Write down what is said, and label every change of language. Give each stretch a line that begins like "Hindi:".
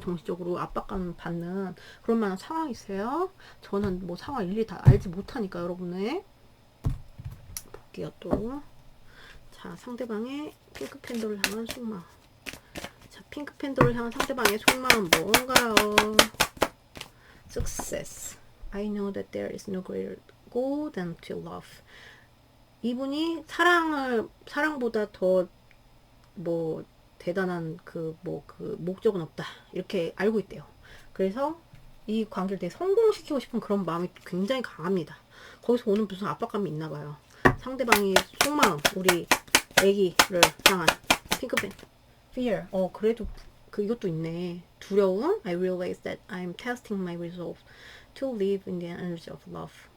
Korean: 정신적으로 압박감 받는 그런 만한 상황이 있어요. 저는 뭐 상황 일일이 다 알지 못하니까 여러분의 볼게요 또. 자, 상대방의 핑크팬더를 향한 속마음. 자, 핑크팬더를 향한 상대방의 속마음 뭔가요?
English: Success. I know that there is no greater goal than to love.
Korean: 이분이 사랑보다 더 대단한 목적은 없다. 이렇게 알고 있대요. 그래서 이 관계를 되게 성공시키고 싶은 그런 마음이 굉장히 강합니다. 거기서 오는 무슨 압박감이 있나 봐요. 상대방의 속마음, 우리 애기를 향한 핑크팬. Fear. 그래도 이것도 있네. 두려움.
English: I realize that I'm testing my resolve to live in the energy of love.